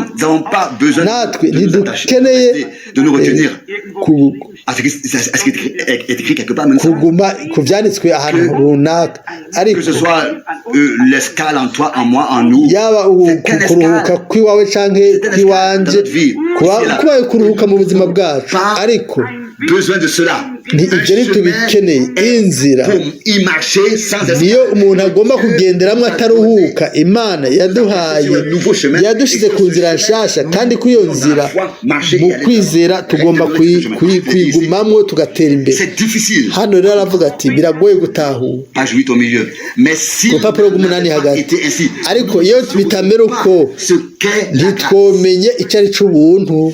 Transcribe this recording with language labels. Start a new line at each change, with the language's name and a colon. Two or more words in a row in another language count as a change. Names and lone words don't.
Rundi: Natwe ntidukeneye kuguma ku byanditswe ahantu runaka ariko yaba kuruhuka kw'iwawe canke kw'iwanje kubaye kuruhuka mu buzima bwacu ariko ni ibyo ntitubikeneye. Inzira
French: pour y marcher sans
Rundi: niyo umuntu agomba kugenderamo ataruhuka. Imana yadushyize ku nzira nshyashya, kandi kuri iyo nzira mu kwizera tugomba kuyigumamo tugatera imbere. Hano rero aravuga ati biragoye gutahura ku rupapuro rw'umunani hagati, ariko iyo bitamera uko ntitwomenye icyo ari cy'ubuntu.